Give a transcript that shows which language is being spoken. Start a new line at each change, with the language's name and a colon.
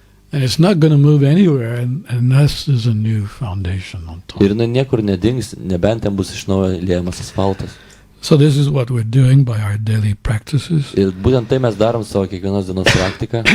English: And it's not going to move anywhere unless there's a new foundation on top.
Lithuanian: Ir jinai niekur nedings, nebent ten bus iš naujo liejamas asfaltas.
English: So this is what we're doing by our daily practices.
Lithuanian: Ir būtent tai mes darom savo kiekvienos dienos praktiką.